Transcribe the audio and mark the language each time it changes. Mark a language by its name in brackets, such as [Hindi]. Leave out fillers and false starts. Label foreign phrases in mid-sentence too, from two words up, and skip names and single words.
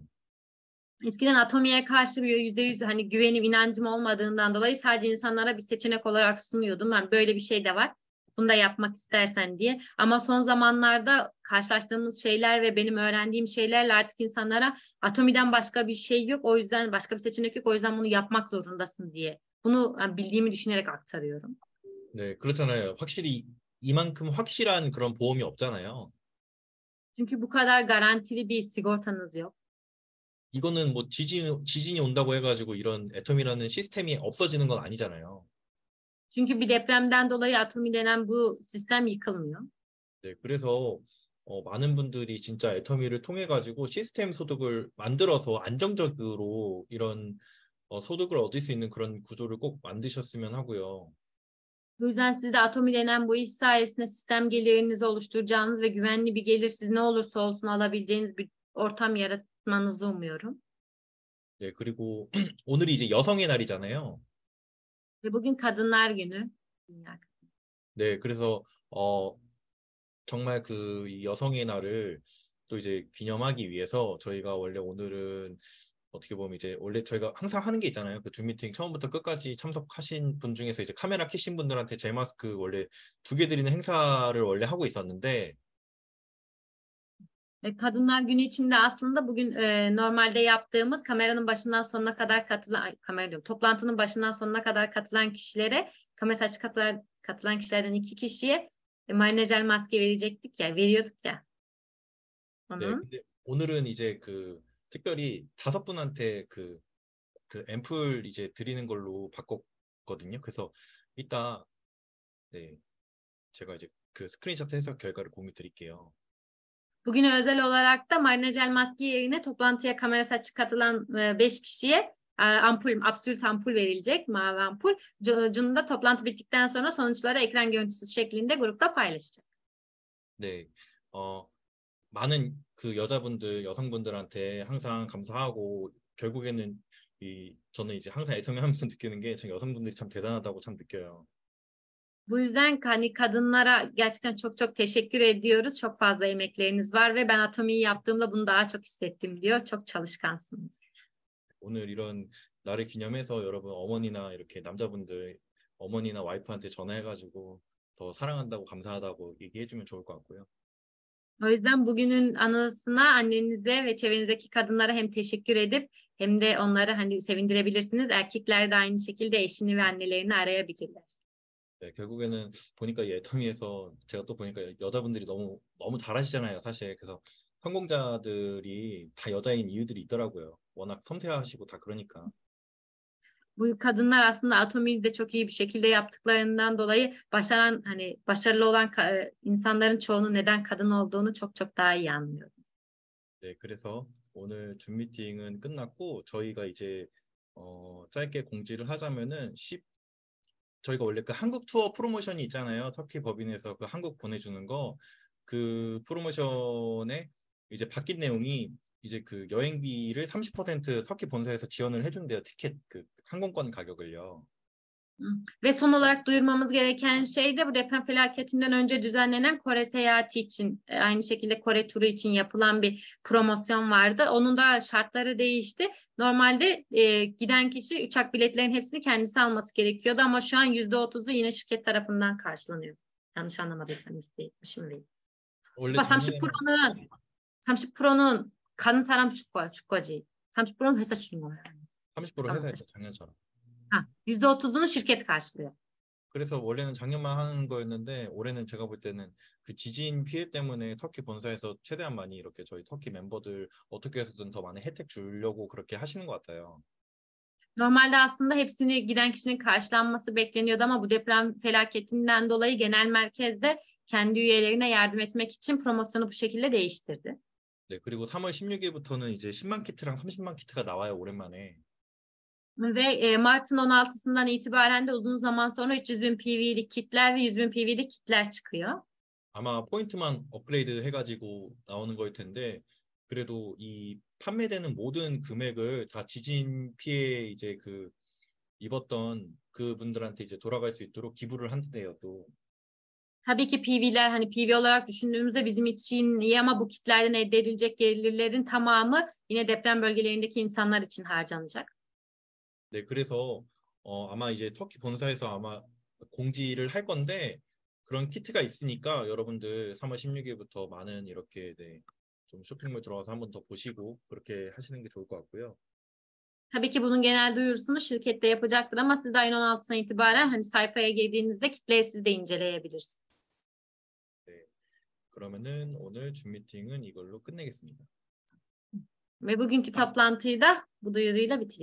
[Turkish] Eskiden atomiye karşı bir %100 hani güvenim, inancım olmadığından dolayı sadece insanlara bir seçenek olarak sunuyordum. Ben böyle bir şey de var. Bunu da yapmak istersen diye. Ama son zamanlarda karşılaştığımız şeyler ve benim öğrendiğim şeylerle artık insanlara atomiden başka bir şey yok. O yüzden başka bir seçenek yok. O yüzden bunu yapmak zorundasın diye. Bunu bildiğimi düşünerek aktarıyorum. [Korean] 네, 그렇잖아요. 확실히 이만큼 확실한 그런 보험이 없잖아요. [Turkish] Çünkü bu kadar garantili bir sigortanız yok. [Korean] 이거는 뭐 지진이 온다고 해가지고 이런 애텀이라는 시스템이 없어지는 건 아니잖아요. [Turkish] Çünkü bir depremden dolayı atomi denen bu sistem yıkılmıyor. [Korean] 네, 그래서 많은 분들이 진짜 애터미를 통해 가지고 시스템 소득을 만들어서 안정적으로 이런 소득을 얻을 수 있는 그런 구조를 꼭 만드셨으면 하고요. [Turkish] Bu yüzden siz de atomi denen bu iş sayesinde sistem gelirinizi oluşturacağınız ve güvenli bir gelir siz ne olursa olsun alabileceğiniz bir ortam yaratmanızı umuyorum. [Korean] 네, 그리고 오늘이 이제 여성의 날이잖아요. [Turkish] Ve bugün Kadınlar Günü. Dünya [Korean] 네, 그래서 정말 그 여성의 날을 또 이제 기념하기 위해서 저희가 원래 오늘은 어떻게 보면 이제 원래 저희가 항상 하는 게 있잖아요. 그 줌 미팅 처음부터 끝까지 참석하신 분 중에서 이제 카메라 켜신 분들한테 젤 마스크 원래 2개 드리는 행사를 원래 하고 있었는데 [Turkish] Kadınlar Günü için de aslında bugün normalde yaptığımız kameranın başından sonuna kadar toplantının başından sonuna kadar katılan kişilere, kamerası açık katılan kişilerden 2 kişiye marinajel maske veriyorduk ya. [Korean] 네, [Turkish] Onu. [Korean] 근데 오늘은 이제 그 특별히 5분한테 그 앰플 이제 드리는 걸로 바꿨거든요. 그래서 이따 네, 제가 이제 그 스크린샷 해서 결과를 공유 드릴게요. [Turkish] Bugün özel olarak da marinajel maske yerine toplantıya kamerası açık katılan 5 kişiye absolut ampul verilecek, mavi ampul. Cun'un da toplantı bittikten sonra sonuçları ekran görüntüsü şeklinde grupta paylaşacak. [Korean] 네, 많은 그 여성분들한테 항상 감사하고 결국에는 저는 이제 항상 애터미 하면서 느끼는 게 참 여성분들이 참 대단하다고 참 느껴요. [Turkish] Bu yüzden hani kadınlara gerçekten çok çok teşekkür ediyoruz. Çok fazla emekleriniz var ve ben atomiyi yaptığımda bunu daha çok hissettim diyor. Çok çalışkansınız. [Korean] 오늘 이런 날을 기념해서 여러분 어머니나 이렇게 남자분들 어머니나 와이프한테 전화해가지고 더 사랑한다고 감사하다고 얘기해주면 좋을 것 같고요. [Turkish] O yüzden bugünün anısına annenize ve çevrenizdeki kadınlara hem teşekkür edip hem de onları hani sevindirebilirsiniz. Erkekler de aynı şekilde eşini ve annelerini arayabilirler. [Korean] 네, 결국에는 보니까 이 애터미에서 제가 또 보니까 여자분들이 너무 잘하시잖아요, 사실. 그래서 성공자들이 다 여자인 이유들이 있더라고요. 워낙 섬세하시고 다 그러니까. [Turkish] Bu kadınlar aslında Atomi'yi de çok iyi bir şekilde yaptıklarından dolayı başaran hani başarılı olan insanların çoğunun neden kadın olduğunu çok çok daha iyi anlıyor. [Korean] 네, 그래서 오늘 줌 미팅은 끝났고 저희가 이제 짧게 공지를 하자면은 저희가 원래 그 한국 투어 프로모션이 있잖아요. 터키 법인에서 그 한국 보내주는 거 그 프로모션에 이제 바뀐 내용이 이제 그 여행비를 30% 터키 본사에서 지원을 해준대요. 티켓 그 항공권 가격을요. [Turkish] Ve son olarak duyurmamız gereken şey de bu deprem felaketinden önce düzenlenen Kore seyahati için aynı şekilde Kore turu için yapılan bir promosyon vardı. Onun da şartları değişti. Normalde giden kişi uçak biletlerinin hepsini kendisi alması gerekiyordu ama şu an %30'u yine şirket tarafından karşılanıyor. yanlış anlamadıysam %70 [Korean] 원래 30%는 가는 사람 줄 거지. 30%는 회사 주는 거야. 30% 회사에서 작년처럼. [Turkish] %30'unu şirket karşılıyor. [Korean] 그래서 원래는 작년만 하는 거였는데 올해는 제가 볼 때는 그 지진 피해 때문에 터키 본사에서 최대한 많이 이렇게 저희 터키 멤버들 어떻게 해서든 더 많은 혜택 주려고 그렇게 하시는 것 같아요. [Turkish] Normalde aslında hepsini giden kişinin karşılanması bekleniyordu ama bu deprem felaketinden dolayı genel merkezde kendi üyelerine yardım etmek için promosyonu bu şekilde değiştirdi. [Korean] 네, 그리고 3월 16일부터는 이제 10만 키트랑 30만 키트가 나와요, 오랜만에. [Turkish] Ve Mart'ın 16'sından itibaren de uzun zaman sonra 300.000 PV'lik kitler ve 100.000 PV'lik kitler çıkıyor. [Korean] 아마 포인트만 업그레이드 해가지고 나오는 거일 텐데 그래도 이 판매되는 모든 금액을 다 지진 피해 이제 그 입었던 그분들한테 이제 돌아갈 수 있도록 기부를 한대요 또. [Turkish] Tabii ki PV'ler hani PV olarak düşündüğümüzde bizim için iyi ama bu kitlerden elde edilecek gelirlerin tamamı yine deprem bölgelerindeki insanlar için harcanacak. [Korean] 네, 그래서 아마 이제 터키 본사에서 아마 공지를 할 건데 그런 키트가 있으니까 여러분들 3월 16일부터 많은 이렇게 네, 좀 쇼핑몰 들어가서 한번 더 보시고 그렇게 하시는 게 좋을 것 같고요. [Turkish] Tabii ki bunun genel duyurusunu şirkette yapacaktır ama siz de ayın 16'sına itibaren hani sayfaya girdiğinizde kitleyi siz de inceleyebilirsiniz. [Korean] 네, 그러면은 오늘 줌 미팅은 이걸로 끝내겠습니다. [Turkish] Ve bugünkü toplantıyı da bu duyuruyla bitiriyoruz.